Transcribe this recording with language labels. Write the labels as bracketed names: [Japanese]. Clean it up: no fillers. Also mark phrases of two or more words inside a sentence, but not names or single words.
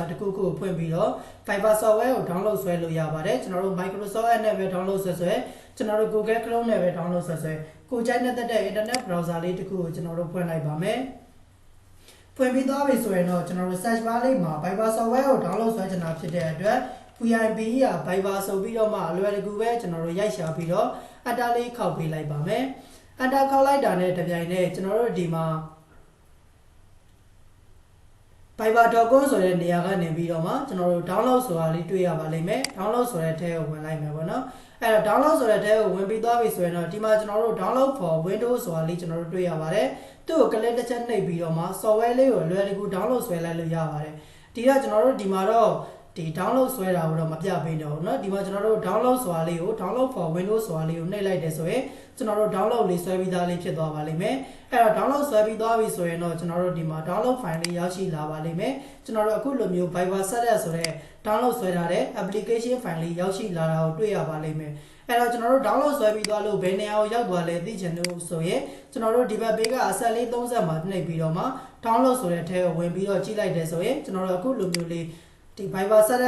[Burmese] တစ်ခုခုကိုဖွင့်ပြီးတော့ [English] Viber software [Burmese] ကို download ဆွဲလို့ရပါတယ်ကျွန်တော်တို့ Microsoft Edge နဲ့ပဲ download ဆွဲကျွန်တော်တို့ Google Chrome နဲ့ပဲ download ဆွဲကိုကြိုက်တဲ့ [English] internet browser [Burmese] လေးတစ်ခုကိုကျွန်တော်တို့ဖွင့်လိုက်ပါမယ်ဖွင့်ပြီးသွားပြီဆိုရင်တော့ကျွန်တော်တို့ [English] search bar [Burmese] လေးမှာ [English] Viber software [Burmese] ကို download ဆွဲချင်တာဖြစ်တဲ့အတွက် VIP က Viber ဆိုပြီးတော့မှအလွယ်တကူပဲကျွန်တော်တို့ရိုက်ရှာပြီးတော့ enter လေးခောက်ပေးလိုက်ပါမယ် enter ခောက်လိုက်တာနဲ့တပြိုင်နက်ကျွန်တော်တို့ဒီမှာ viber.com ဆိုတဲ့နေရာကနေပြီးတော့မှကျွန်တော်တို့ download ဆိုတာလေးတွေ့ရပါလိမ့်မယ် download ဆိုတဲ့ထဲကိုဝင်လိုက်မယ်ပေါ့နော်အဲ့တော့ download ဆိုတဲ့ထဲကိုဝင်ပြီးသွားပြီဆိုရင်တော့ဒီမှာကျွန်တော်တို့ [English] download for Windows [Burmese] ဆိုတာလေးကျွန်တော်တို့တွေ့ရပါတယ်သူ့ကို click တစ်ချက်နှိပ်ပြီးတော့မှ software လေးကိုလွယ်တကူ download ဆွဲလိုက်လို့ရပါတယ်ဒီတော့ကျွန်တော်တို့ဒီမှာတော့ဒီ download ဆွဲတာကိုတော့မပြပေးတော့ဘူးเนาะဒီမှာကျွန်တော်တို့ download ဆိုတာလေး ကို [English] download for Windows [Burmese] ဆိုတာလေးကိုနှိပ်လိုက်တယ်ဆိုရင်ကျွန်တော်တို့ download လေးဆွဲပြီးသားလေးဖြစ်သွားပါလိမ့်မယ်အဲ့တော့ download ဆွဲပြီးသွားပြီဆိုရင်တော့ကျွန်တော်တို့ဒီမှာ [English] download file [Burmese] လေးရောက်ရှိလာပါလိမ့်မယ်ကျွန်တော်တို့အခုလိုမျိုး Viber setup ဆိုတဲ့ download ဆွဲထားတဲ့ [English] application file [Burmese] လေးရောက်ရှိလာတာကိုတွေ့ရပါလိမ့်မယ် အဲ့တော့ကျွန်တော်တို့ download ဆွဲပြီးသွားလို့ဘယ်နေရာကိုရောက်သွားလဲသိချင်လို့ဆိုရင်ကျွန်တော်တို့ဒီဘက်ဘေးကအဆက်လေး30မှာနှိပ်ပြီးတော့မှ download ဆိုတဲ့ထဲကိုဝင်ပြီးတော့ကြည့်လိုက်တယ်ဆိုရင်ကျွန်တော်တို့အခုလိုမျိုးလေးဒီ Viber setup